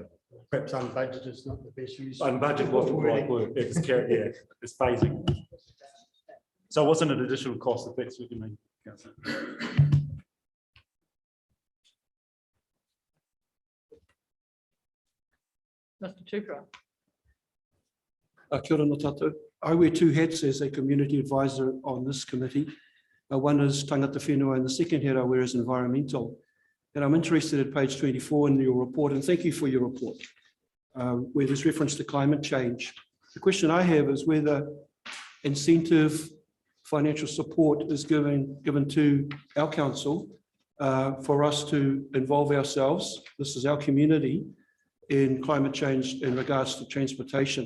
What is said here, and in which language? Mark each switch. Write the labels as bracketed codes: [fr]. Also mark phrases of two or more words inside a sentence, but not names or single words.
[en] perhaps unbudgeted is not the best use. Unbudgeted wasn't the right word. It's carried, yeah, it's phasing. So it wasn't an additional cost, if that's what you mean, Councillor. Mr. Tupara. [mi] Kia ora no tātou. [en] I wear 2 hats as a community advisor on this committee. One is [mi] tangata whenua [en] and the second hat I wear is environmental. And I'm interested at page 24 in your report, and thank you for your report, where there's reference to climate change. The question I have is whether incentive financial support is given to our council for us to involve ourselves, this is our community, in climate change in regards to transportation.